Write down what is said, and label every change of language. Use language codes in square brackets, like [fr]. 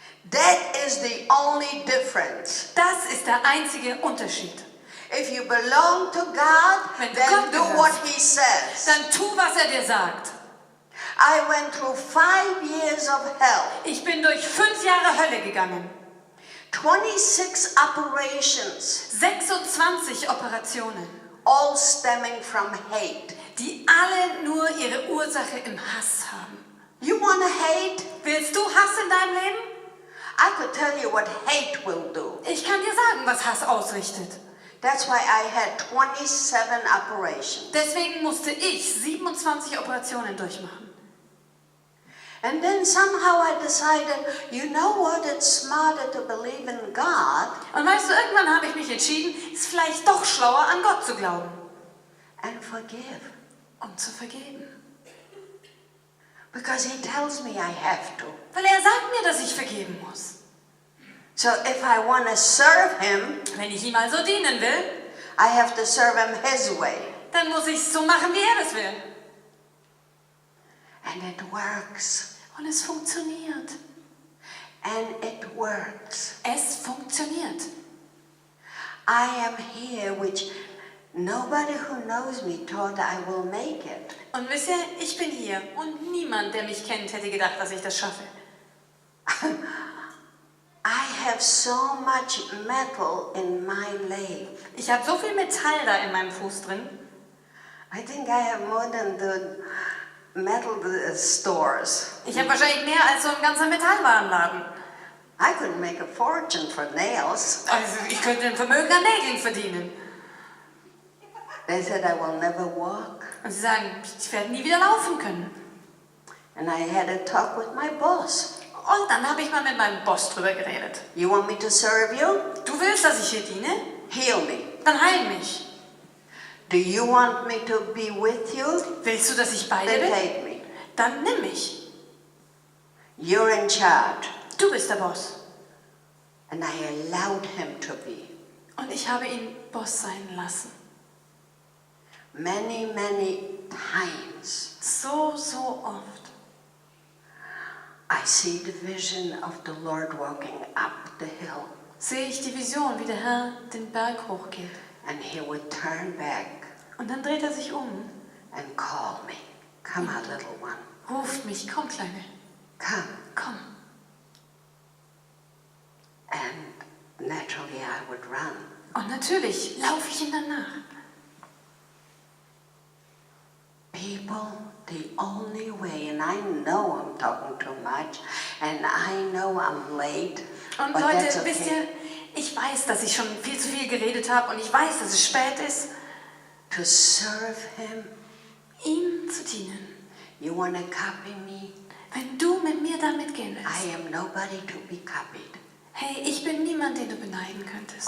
[en] That is the only difference. [de] Das ist der einzige Unterschied. [en] If you belong to God, [de] Wenn du [en] then [de] Gott [en] do [de] gehörst, [en] what He says. [de] Dann tu, was er dir sagt. [en] I went through 5 years of hell, [de] Ich bin durch 5 Jahre Hölle gegangen. [en] 26 operations, [de] 26 Operationen, [en] all stemming from hate. [de] die alle nur ihre Ursache im Hass haben. [en] You want to hate? [de] Willst du Hass in deinem Leben? [en] I could tell you what hate will do. [de] Ich kann dir sagen, was Hass ausrichtet. [en] That's why I had 27 operations. [de] Deswegen musste ich 27 Operationen durchmachen. [en] And then somehow I decided, you know what, it's smarter to believe in God [de] Und weißt du, irgendwann habe ich mich entschieden, es ist vielleicht doch schlauer, an Gott zu glauben [en] and forgive. [de] und zu vergeben. [en] Because he tells me I have to. [de] Weil er sagt mir, dass ich vergeben muss. [en] So if I want to serve him, [de] Wenn ich ihm also dienen will, [en] I have to serve him his way. [de] dann muss ich es so machen, wie er es will. [en] And it works. [de] Und es funktioniert. [en] And it works. [de] Es funktioniert. [en] I am here, which nobody who knows me thought I will make it. [de] Und wisst ihr, ich bin hier und niemand, der mich kennt, hätte gedacht, dass ich das schaffe. [en] I have so much metal in my leg. [de] Ich habe so viel Metall da in meinem Fuß drin. [en] I think I have more than the metal stores. [de] Ich habe wahrscheinlich mehr als so ein ganzer Metallwarenladen. [en] I could make a fortune for nails. [de] Also ich könnte ein Vermögen an Nägeln verdienen. [en] They said I will never walk. [de] Und sie sagen, ich werde nie wieder laufen können. [en] And I had a talk with my boss. [de] Und dann habe ich mal mit meinem Boss drüber geredet. [en] You want me to serve you? [de] Du willst, dass ich hier diene? [en] Heal me. [de] Dann heil mich. [en] Do you want me to be with you? [de] Willst du, dass ich bei dir [en] Then [de] bin? [en] take me. [de] Dann nimm mich. [en] You're in charge. [de] Du bist der Boss. [en] And I allowed him to be. [de] Und ich habe ihn Boss sein lassen. [en] Many, many times [de] So, so oft. [en] I see the vision of the Lord walking up the hill. [de] Sehe ich die Vision, wie der Herr den Berg hochgeht. [en] And he would turn back [de] Und dann dreht er sich um, [en] and call me. Come out, little one. [de] ruft mich, komm Kleine, [en] Come. [de] komm. [en] And naturally I would run. [de] Und natürlich laufe ich ihm dann nach. [en] People, the only way, and I know I'm talking too much, and I know I'm late, [de] Und [en] but that's [de] Leute, wisst [en] okay. [de] ihr, ich weiß, dass ich schon viel zu viel geredet habe und ich weiß, dass es spät ist, [en] To serve him, [de] ihm zu dienen. [en] you want to copy me? [de] Wenn du mit mir da mitgehen willst. [en] I am nobody to be copied. [de] Hey, ich bin niemand, den du beneiden könntest.